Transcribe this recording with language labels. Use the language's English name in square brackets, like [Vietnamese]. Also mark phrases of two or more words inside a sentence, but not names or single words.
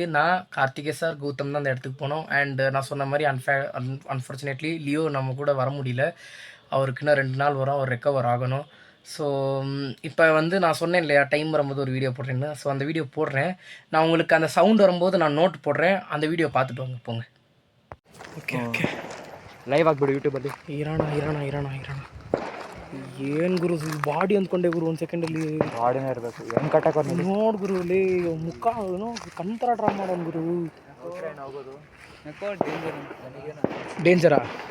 [Tamil] நான், கார்த்திகேய சார், கௌதம் தான் அந்த இடத்துக்கு போனோம். அண்ட் நான் சொன்ன மாதிரி அன்ஃபார்ச்சுனேட்லி லியோ நம்ம கூட வர முடியல. அவருக்கு இன்னும் 2 நாள் வரும், அவர் ரெக்கவர் ஆகணும். ஸோ இப்போ வந்து நான் சொன்னேன் இல்லையா, டைம் வரும்போது ஒரு வீடியோ போடுறேன்னு. ஸோ அந்த வீடியோ போடுறேன். நான் உங்களுக்கு அந்த சவுண்ட் வரும்போது நான் நோட் போடுறேன், அந்த வீடியோ பார்த்துட்டு வாங்க போங்க. [Kannada] ಓಕೆ ಲೈವ್ ಆಗ್ಬಿಡು ಯೂಟ್ಯೂಬಲ್ಲಿ. ಇರೋಣ ಏನು ಗುರು, ಬಾಡಿ ಅಂದ್ಕೊಂಡೆ ಗುರು, ಒಂದು ಸೆಕೆಂಡಲ್ಲಿ ಬಾಡಿನೇ ಇರಬೇಕು. ಹೆಂಗೆ ಕಟ್ಟಕ್ಕೆ ನೋಡು ಗುರು, ಲೇ ಮುಖ ಏನೋ ಕಂತರ ಡ್ರಾ ಮಾಡೋನು ಗುರು. ಡೇಂಜರಾ?